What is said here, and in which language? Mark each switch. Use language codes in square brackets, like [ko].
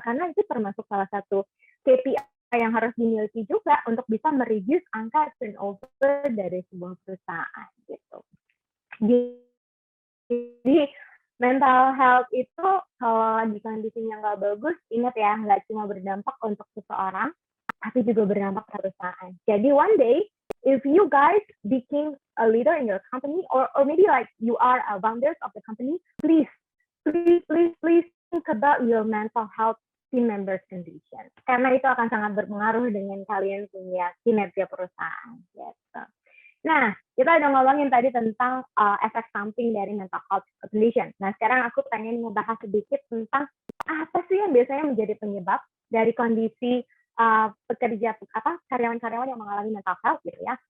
[id] Karena itu termasuk salah satu KPI yang harus dimiliki juga untuk bisa mereduce angka turnover dari sebuah perusahaan gitu. Jadi mental health itu kalau lagi kondisinya nggak bagus, ingat ya, nggak cuma berdampak untuk seseorang, tapi juga berdampak ke perusahaan. [en] Jadi one day, if you guys became a leader in your company, or maybe like you are a founders of the company, please think about your mental health team members condition. [id] Karena itu akan sangat berpengaruh dengan kalian punya kinerja perusahaan. Gitu. Nah, kita udah ngomongin tadi tentang efek samping dari mental health condition. Nah, sekarang aku pengen ngebahas sedikit tentang apa sih yang biasanya menjadi penyebab dari kondisi karyawan-karyawan yang mengalami mental health gitu ya.